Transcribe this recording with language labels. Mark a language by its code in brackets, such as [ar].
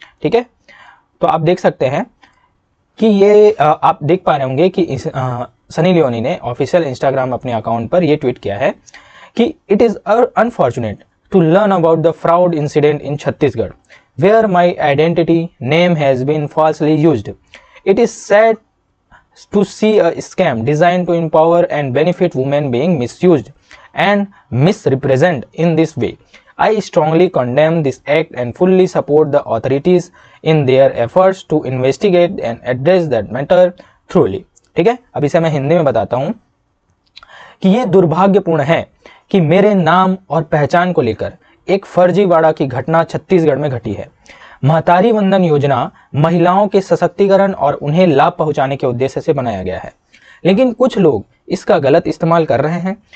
[hi] ठीक है, तो आप देख सकते हैं कि ये आप देख पा रहे होंगे कि सनी लियोनी ने ऑफिशियल इंस्टाग्राम अपने अकाउंट पर यह ट्वीट किया है कि [en] It is unfortunate to learn about the fraud incident in Chhattisgarh where my identity name has been falsely used. It is sad to see a scam designed to empower and benefit women being misused and misrepresented in this way. I strongly condemn this act and fully support the authorities in their efforts to investigate and address that matter thoroughly. [hi] ठीक है, अब इसे मैं हिंदी में बताता हूं कि यह दुर्भाग्यपूर्ण है कि मेरे नाम और पहचान को लेकर एक फर्जीवाड़ा की घटना छत्तीसगढ़ में घटी है। महतारी वंदन योजना महिलाओं के सशक्तिकरण और उन्हें लाभ पहुंचाने के उद्देश्य से बनाया गया है, लेकिन कुछ लोग इसका गलत इस्तेमाल कर रहे हैं।